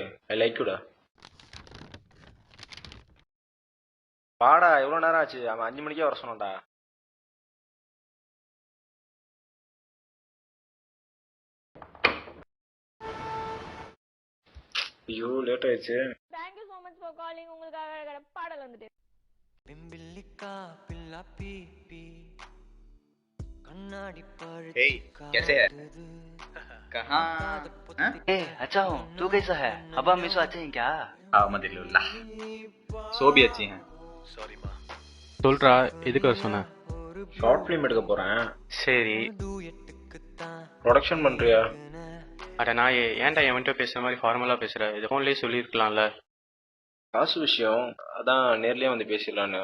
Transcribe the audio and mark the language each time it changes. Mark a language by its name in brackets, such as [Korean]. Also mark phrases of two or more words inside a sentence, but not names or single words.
[English] I like you da. [Tamil] வாடா, எவ்வளோ நேரம் ஆச்சு? அவன் 5 மணிக்கே வர சொன்னான்டா. ஐயோ, லேட் ஆயிடுச்சு. [English] Thank you so much for calling. [Tamil] உங்களுக்காக பாடல் வந்துட்டு. [Hindi] Hey, कैसे है? कहाँ? हाँ? ए, अच्छा हूँ, तू कैसा है? अब्बा मिसो अच्छे हैं क्या? अहमदुल्लाह, सो भी अच्छी हैं. [Tamil] சொல்றா, எதுக்கு வர சொன்ன? [English] short film [Tamil] எடுக்க போகிறேன். சரி. ப்ரொடக்ஷன் பண்ணுறியா? அட நாயே, ஏன்டா என்கிட்ட பேசுற மாதிரி ஃபார்மலாக பேசுற? இது ஃபோன்லேயே சொல்லியிருக்கலாம்ல. காசு விஷயம், அதான் நேர்லேயே வந்து பேசிடலான்னு.